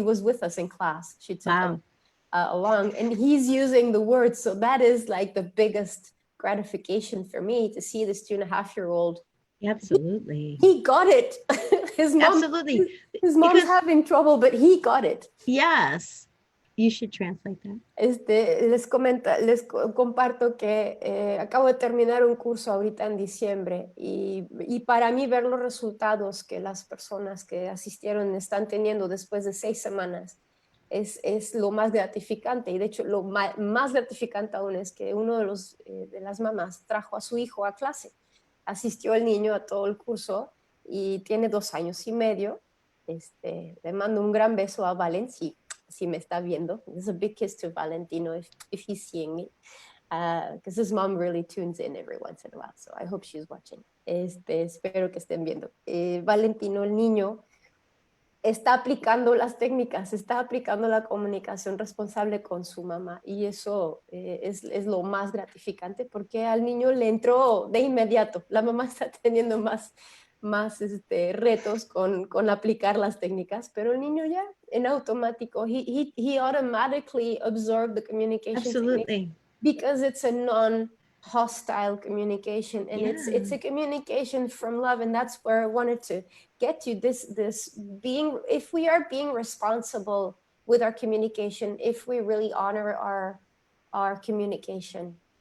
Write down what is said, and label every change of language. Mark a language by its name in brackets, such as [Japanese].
[English] He was with us in class. She took him along, and he's using the words. So that is like the biggest gratification for me, to see this 2.5-year-old. Absolutely. He got it. Absolutely. His mom's having trouble, but he got it. Yes. You should translate that. [Spanish] Les comparto que acabo de terminar un curso ahorita en diciembre, y para mí ver los resultados que las personas que asistieron están teniendo después de 6 semanas es lo más gratificante. Y de hecho lo más gratificante aún es que uno de las mamás trajo a su hijo a clase. Asistió el niño a todo el curso y tiene 2 años y medio. Le mando un gran beso a Valencia, si me está viendo. [English] There's a big kiss to Valentino if he's seeing me, because his mom really tunes in every once in a while, so I hope she's watching. [Spanish] Espero que estén viendo. Valentino, el niño, está aplicando las técnicas, está aplicando la comunicación responsable con su mamá, y eso es lo más gratificante, porque al niño le entró de inmediato. La mamá está teniendo más retos con aplicar las técnicas, pero el niño ya en automático, [English] he automatically absorbed the communication Absolutely. technique, because it's a non-hostile communication, and it's a communication from love, and that's where I wanted to get to. This being, if we are being responsible with our communication, if we really honor our communication,